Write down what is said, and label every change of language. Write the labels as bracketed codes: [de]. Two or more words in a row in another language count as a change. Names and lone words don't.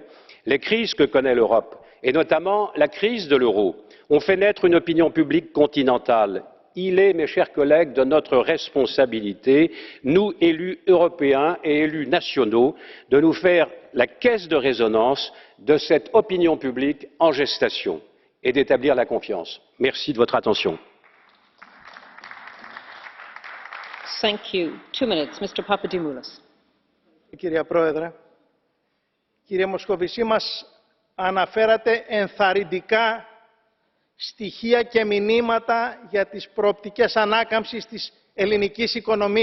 [fr] Les crises que connaît l'Europe, et notamment la crise de l'euro, ont fait naître une opinion publique continentale. Il est, mes chers collègues, de notre responsabilité, nous élus européens et élus nationaux, de nous faire la caisse de résonance de cette opinion publique en gestation et d'établir la confiance. Merci de votre attention. [el] Κυρία Πρόεδρε, κύριε Μοσκοβισή, μας αναφέρατε ενθαρρυντικά στοιχεία και μηνύματα για τις προοπτικές ανάκαμψης της ελληνικής οικονομίας.